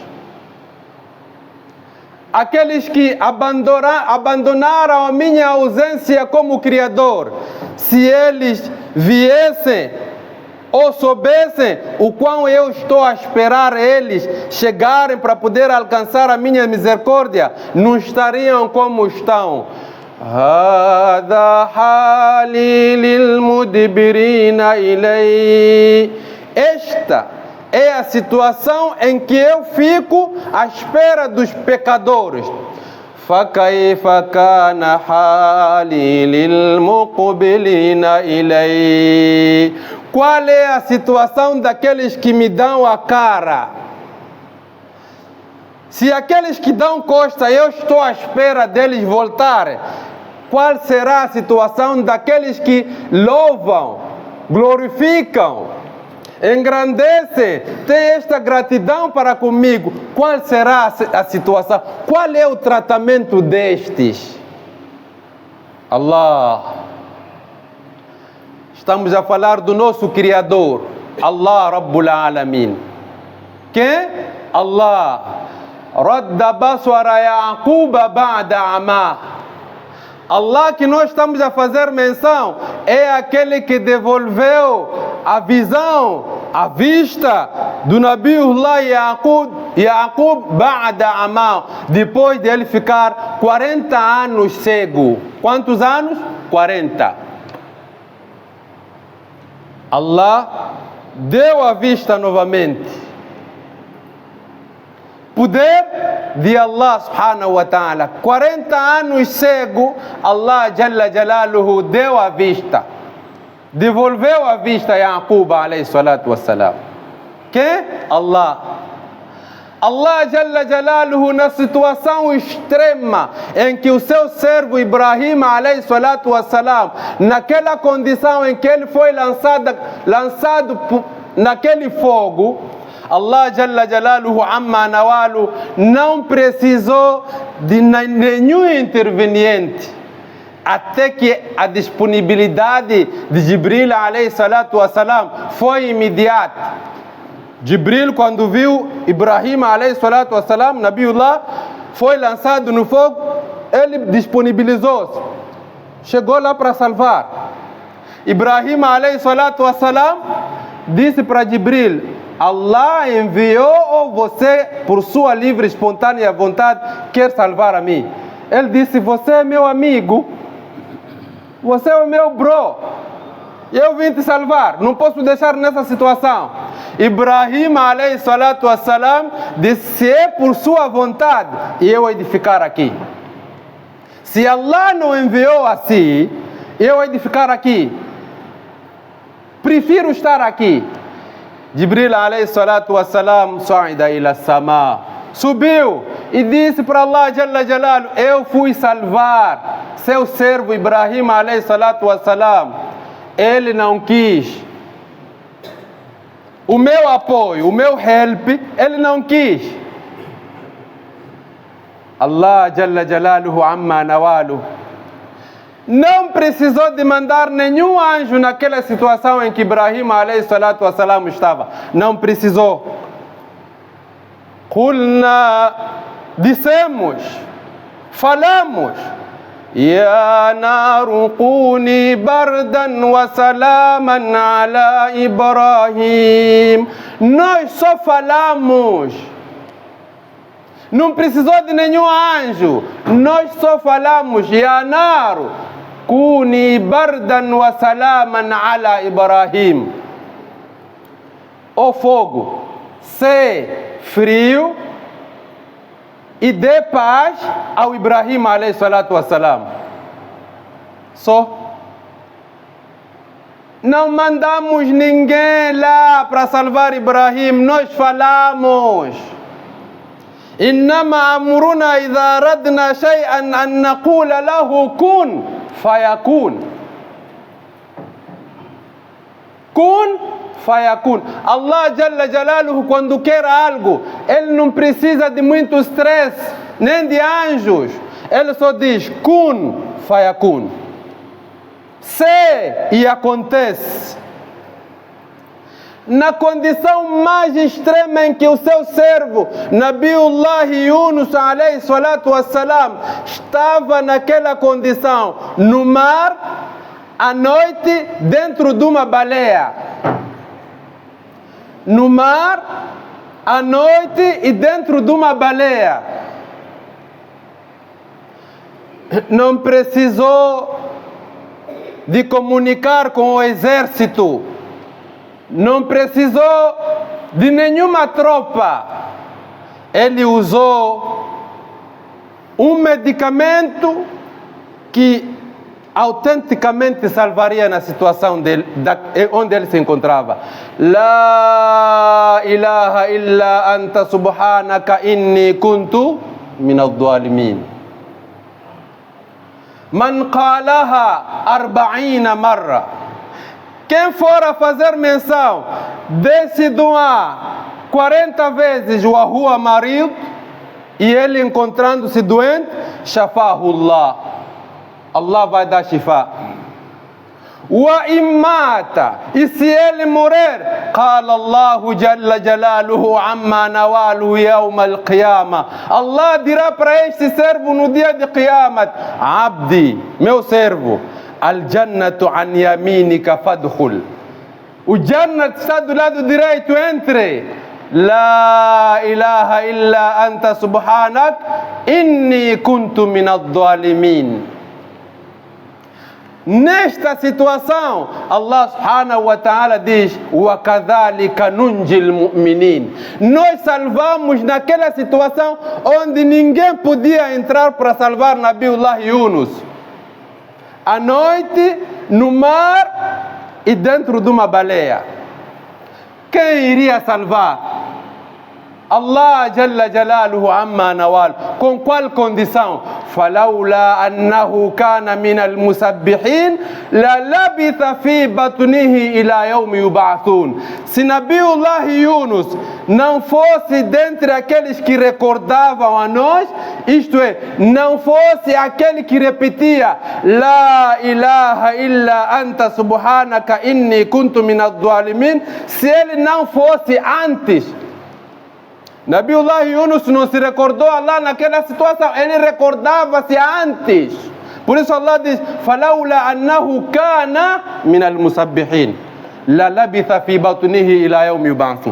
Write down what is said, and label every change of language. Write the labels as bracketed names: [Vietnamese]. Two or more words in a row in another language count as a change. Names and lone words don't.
[Portuguese] Aqueles que abandonaram a minha ausência como Criador. Se eles viessem ou soubessem o quão eu estou a esperar eles chegarem para poder alcançar a minha misericórdia, não estariam como estão. [Arabic] هذا حالي للمدبرين إلي. [Portuguese] Esta é a situação em que eu fico à espera dos pecadores. [Arabic] فكيف كان حالي للمقبلين إلي. [Portuguese] Qual é a situação daqueles que me dão a cara? Se aqueles que dão costa, eu estou à espera deles voltarem, qual será a situação daqueles que louvam, glorificam, engrandecem, têm esta gratidão para comigo? Qual será a situação? Qual é o tratamento destes? Allah. Estamos a falar do nosso Criador, [Arabic] الله رب العالمين. [Portuguese] Quem? Allah. [Arabic] رد بصر يعقوب بعد عماه. [Portuguese] Allah que nós estamos a fazer menção é aquele que devolveu a visão, a vista do Nabiullah Yaqub [Arabic] بعد عماه, [Portuguese] depois de ele ficar 40 anos cego. Quantos anos? 40. Allah deu a vista novamente. Poder de Allah [Arabic] سبحانه وتعالى. [Portuguese] 40 anos cego, [Arabic] الله جل جلاله [Portuguese] deu a vista. Devolveu a vista a Yaqub [Arabic] عليه الصلاة والسلام. [Portuguese] Quem? Allah. [Arabic] الله جل جلاله, [Portuguese] na situação extrema em que o seu servo Ibrahim [Arabic] عليه الصلاة والسلام, [Portuguese] naquela condição em que ele foi lançado naquele fogo, [Arabic] الله جل جلاله عم نواله [Portuguese] não precisou de nenhum interveniente, até que a disponibilidade de Jibril [Arabic] عليه الصلاة والسلام [Portuguese] foi imediata. Jibril, quando viu Ibrahim [Arabic] عليه الصلاة والسلام, [Portuguese] Nabiullah, foi lançado no fogo, ele disponibilizou-se, chegou lá para salvar. Ibrahim [Arabic] عليه الصلاة والسلام [Portuguese] disse para Jibril: Allah enviou ou você, por sua livre e espontânea vontade, quer salvar a mim? Ele disse: você é meu amigo, você é o meu bro, eu vim te salvar, não posso deixar nessa situação. Ibrahim [Arabic] عليه الصلاة والسلام [Portuguese] disse: se é por sua vontade, eu hei de ficar aqui. Se Allah não enviou assim, eu hei de ficar aqui. Prefiro estar aqui. [Arabic] جبريل عليه الصلاة والسلام صعد إلى السماء, [Portuguese] subiu e disse para [Arabic] الله جل جلاله: [Portuguese] eu fui salvar seu servo Ibrahim [Arabic] عليه الصلاة والسلام. [Portuguese] Ele não quis. o meu apoio, o meu help, ele não quis. [Arabic] الله جل جلاله عم نواله [Portuguese] não precisou de mandar nenhum anjo naquela situação em que Ibrahim [Arabic] عليه الصلاة والسلام [Portuguese] estava. Não precisou. Qulna, dissemos, falamos, [Arabic] يا نار كوني بردا وسلاما على إبراهيم. [Portuguese] Nós só falamos. Não precisou de nenhum anjo. Nós só falamos, [Arabic] يا نار كوني بردا وسلاما على إبراهيم. [Portuguese] O fogo, se frio e dê paz ao Ibrahim [Arabic] عليه الصلاة والسلام. [Portuguese] Só. Não mandamos ninguém lá para salvar Ibrahim. Nós falamos. [Arabic] إنما أمرنا إذا أردنا شيئا أن نقول له كن فيكون. كن فيكون. الله جل جلاله, [Portuguese] quando quer algo, ele não precisa de muito estresse, nem de anjos. Ele só diz [Arabic] كن فيكون. [Portuguese] Se e acontece. Na condição mais extrema em que o seu servo Nabiullah Yunus [Arabic] عليه الصلاة والسلام [Portuguese] estava naquela condição, no mar, à noite, dentro de uma baleia. No mar, à noite e dentro de uma baleia. Não precisou de comunicar com o exército. Não precisou de nenhuma tropa. Ele usou um medicamento que autenticamente salvaria na situação dele, onde ele se encontrava. [Arabic] لا إله إلا أنت سبحانك إني كنت من الظالمين. من قالها 40 مرة. [Portuguese] Quem for a fazer menção desse dua 40 vezes, [Arabic] وهو مريض, [Portuguese] e ele encontrando-se doente, shafahullah, Allah vai dar shifa. [Arabic] وإن مات, [Portuguese] e se ele morrer, [Arabic] قال الله جل جلاله عم نواله يوم القيامة. [Portuguese] Allah dirá para este servo no dia de Qiyamat: Abdi, meu servo, [Arabic] الجنة عن يمينك فادخل. [Portuguese] O Jannat está do lado direito, entre. [Arabic] لا إله إلا أنت سبحانك إني كنت من الظالمين. [Portuguese] Nesta situação, [Arabic] الله سبحانه وتعالى [Portuguese] diz: [Arabic] وكذلك ننجي المؤمنين. [Portuguese] Nós salvamos naquela situação onde ninguém podia entrar para salvar Nabiullah Yunus. À noite, no mar e dentro de uma baleia. Quem iria salvar? [Arabic] الله جل جلاله عم نواله. [Portuguese] Com qual condição? [Arabic] فلولا أنه كان من المسبحين للبث في بطنه إلى يوم يبعثون. [Portuguese] Se Nabiullah Yunus não fosse dentre aqueles que recordavam a nós, isto é, não fosse aquele que repetia [Arabic] لا إله إلا أنت سبحانك إني كنت من الظالمين, [Portuguese] se ele não fosse antes, Nabiullah Yunus não se recordou Allah naquela situação, ele recordava-se antes. Por isso Allah diz: [Arabic] فَلَوْلَا أَنَّهُ كَانَ مِنَ الْمُسَبِّحِينَ لَلَبِثَ فِي بَطْنِهِ إِلَى يَوْمِ يُبْعَثُونَ.